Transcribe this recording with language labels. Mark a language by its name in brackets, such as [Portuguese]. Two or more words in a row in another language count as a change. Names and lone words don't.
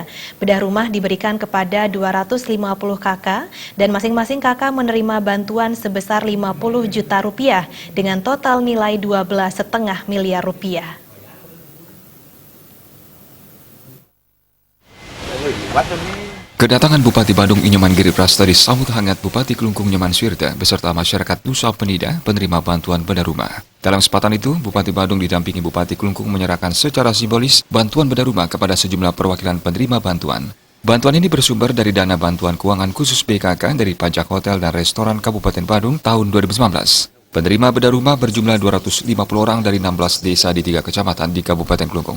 [Indonesian] Bedah rumah diberikan kepada 250 kakak dan masing-masing kakak menerima bantuan sebesar 50 juta rupiah dengan total nilai 12,5 miliar rupiah. Kedatangan Bupati Badung Inyoman Giriprasta disambut hangat Bupati Klungkung Nyoman Swirda beserta masyarakat Nusa Penida penerima bantuan bedah rumah. Dalam kesempatan itu, Bupati Badung didampingi Bupati Klungkung menyerahkan secara simbolis bantuan bedah rumah kepada sejumlah perwakilan penerima bantuan. Bantuan ini bersumber dari dana bantuan keuangan khusus BKK dari pajak hotel dan restoran Kabupaten Badung tahun 2019. Penerima bedah rumah berjumlah 250 orang dari 16 desa di 3 kecamatan di Kabupaten Klungkung.